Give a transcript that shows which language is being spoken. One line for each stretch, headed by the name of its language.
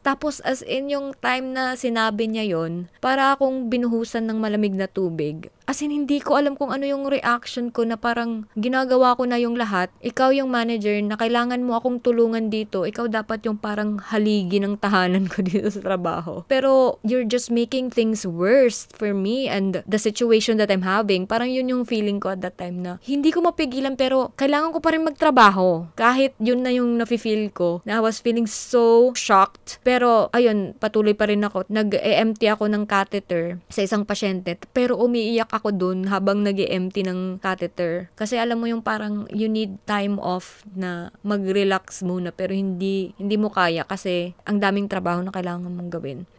Filipino: Tapos, as in yung time na sinabi niya yon, para akong binuhusan ng malamig na tubig. As in, hindi ko alam kung ano yung reaction ko na parang ginagawa ko na yung lahat. Ikaw yung manager na kailangan mo akong tulungan dito. Ikaw dapat yung parang haligi ng tahanan ko dito sa trabaho.
English: Pero, you're just making things worse for me and the situation that I'm having.
Filipino: Parang yun yung feeling ko
English: at that time
Filipino: na hindi ko mapigilan pero kailangan ko pa rin magtrabaho. Kahit yun na yung nafe-feel ko, na
English: I was feeling so shocked.
Filipino: Pero, ayun, patuloy pa rin ako. Nag-empty ako ng catheter sa isang pasyente. Pero umiiyak ako dun habang nag-empty ng catheter. Kasi alam mo yung parang
English: you need time off
Filipino: na mag-relax muna pero hindi mo kaya kasi ang daming trabaho na kailangan mong gawin.